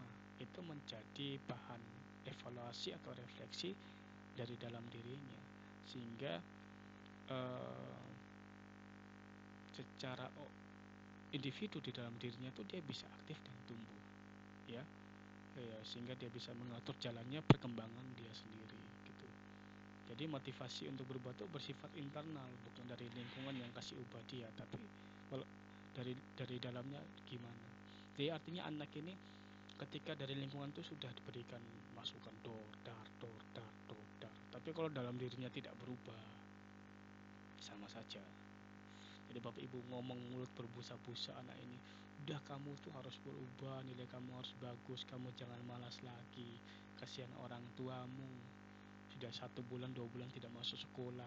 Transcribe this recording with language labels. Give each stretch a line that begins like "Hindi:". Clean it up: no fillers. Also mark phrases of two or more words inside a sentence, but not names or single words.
Indonesian: Itu menjadi bahan evaluasi atau refleksi dari dalam dirinya, sehingga eh, secara individu di dalam dirinya itu dia bisa aktif dan tumbuh, ya, ya, sehingga dia bisa mengatur jalannya perkembangan dia sendiri, gitu. Jadi motivasi untuk berubah itu bersifat internal, bukan dari lingkungan yang kasih ubah dia, tapi kalau dari dalamnya gimana. Jadi artinya anak ini ketika dari lingkungan itu sudah diberikan masukan dor dar dor dar dor dar, tapi kalau dalam dirinya tidak berubah, sama saja. Jadi bapak ibu ngomong mulut berbusa-busa anak ini, udah kamu tuh harus berubah, nilai kamu harus bagus, kamu jangan malas lagi, kasihan orang tuamu, sudah 1 bulan 2 bulan tidak masuk sekolah.